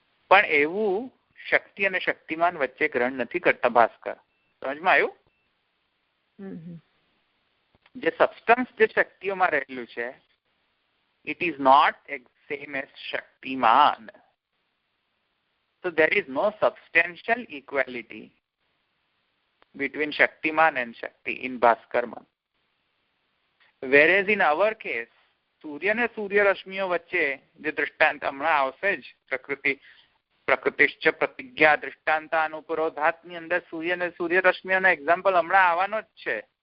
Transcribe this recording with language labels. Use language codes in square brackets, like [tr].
[gu] પણ એવું શક્તિ અને શક્તિમાન વચ્ચે ગ્રહણ નથી કરતા ભાસ્કર. સમજમાં આવ્યું? જે સબસ્ટન્સ જે શક્તિઓમાં રહેલું છે, [en] it is not same as Shaktiman. So there is no substantial equality between Shaktiman and Shakti in Bhaskarman. Whereas in our case, [gu] સૂર્ય અને સૂર્ય રશ્મિઓ વચ્ચે જે દૃષ્ટાંત હમણાં આવશે જ, પ્રકૃતિશ્ચ પ્રતિજ્ઞા દૃષ્ટાંતાનુપરોધાતની અંદર સૂર્ય અને સૂર્ય રશ્મિઓનો એક્ઝામ્પલ હમણાં આવવાનો જ છે.